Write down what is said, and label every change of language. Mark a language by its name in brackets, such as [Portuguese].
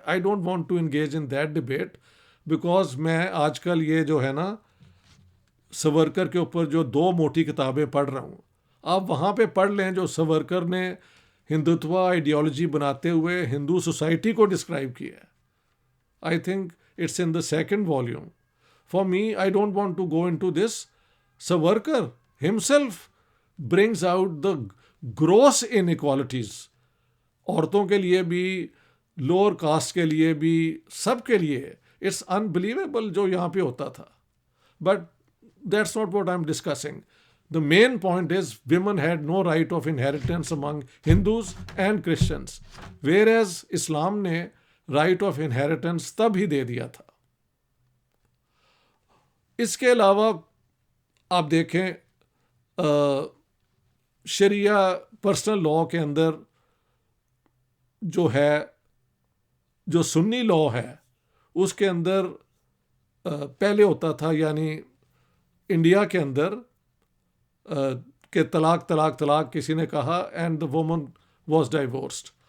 [English] I don't want to engage in that debate because [Urdu] میں آج کل یہ جو ہے نا سورکر کے اوپر جو 2 موٹی کتابیں پڑھ رہا ہوں، آپ وہاں پہ پڑھ لیں جو سورکر نے ہندوتوا آئیڈیالوجی بناتے ہوئے ہندو سوسائٹی کو ڈسکرائب کیا ہے. [English] I think it's in the second volume. For me, I don't want to go into this. Savarkar himself brings out the gross inequalities. [Urdu] عورتوں کے لیے بھی، لوور کاسٹ کے لیے بھی، سب کے لیے. [English] It's unbelievable [Urdu] جو یہاں پہ ہوتا تھا. [English] But that's not what I'm discussing. The main point is women had no right of inheritance among Hindus and Christians. Whereas [Urdu] Islam نے [English] right of inheritance [Urdu] تب ہی دے دیا تھا. اس کے علاوہ آپ دیکھیں شریعہ پرسنل لاء کے اندر جو ہے، جو سنی لاء ہے اس کے اندر پہلے ہوتا تھا، یعنی انڈیا کے اندر کہ طلاق کسی نے کہا [English] And the woman was divorced.